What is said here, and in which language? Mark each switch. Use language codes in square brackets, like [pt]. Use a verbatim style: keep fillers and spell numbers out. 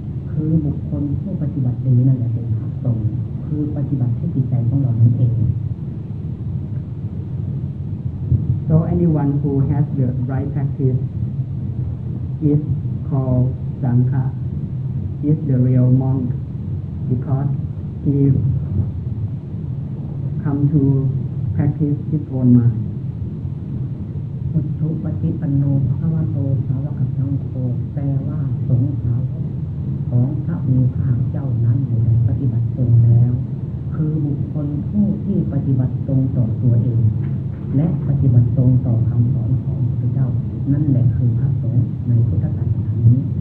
[th] คือบุคคลผู้ปฏิบัติดีนั่นแหละเป็นพระสงฆ์คือปฏิบัติที่จิตใจของเรานั่นเอง [en] So anyone who has the right practice is called sangha, is the real monk, because he come to practice his own mind. [pi] อุทธุปฏิปันโนภควโตสาวกสังโฆ [th] แปลว่าสงฆ์สาวกของพระผู้มีพระภาคเจ้านั้นผู้ใดปฏิบัติตรงแล้วคือบุคคลผู้ที่ปฏิบัติตรงต่อตัวเองและปฏิบัติตรงต่อคำสอนของพระเจ้านั่นแหละคือพระสงฆ์ในพุทธศาสนานี้